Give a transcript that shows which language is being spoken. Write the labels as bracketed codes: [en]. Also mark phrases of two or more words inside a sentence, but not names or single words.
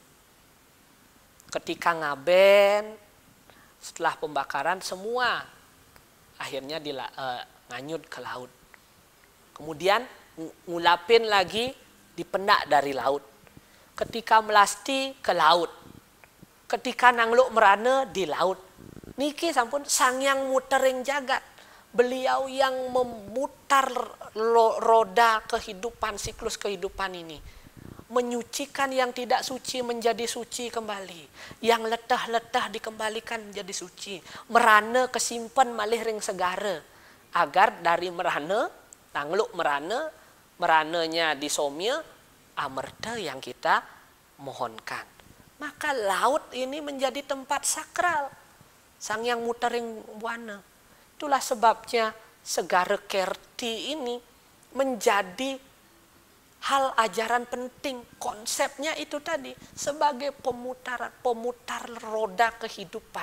[id] Ketika ngaben, setelah pembakaran semua akhirnya nganyut ke laut. Kemudian ngulapin lagi dipendak dari laut. Ketika melasti ke laut. Ketika nangluk merana di laut. [ban] Niki sampun [id] Sang Hyang Mutering Jagat. Beliau yang memutar roda kehidupan, siklus kehidupan ini. Menyucikan yang tidak suci menjadi suci kembali. Yang letah-letah dikembalikan menjadi suci. [ban] Merana kesimpan malih ring segara. [id] Agar dari merana, nangluk merana, merananya disomya, amerta yang kita mohonkan. Maka laut ini menjadi tempat sakral. Sang Hyang Mutering Buana. Itulah sebabnya Segara Kerti ini menjadi hal ajaran penting. Konsepnya itu tadi sebagai pemutar roda kehidupan.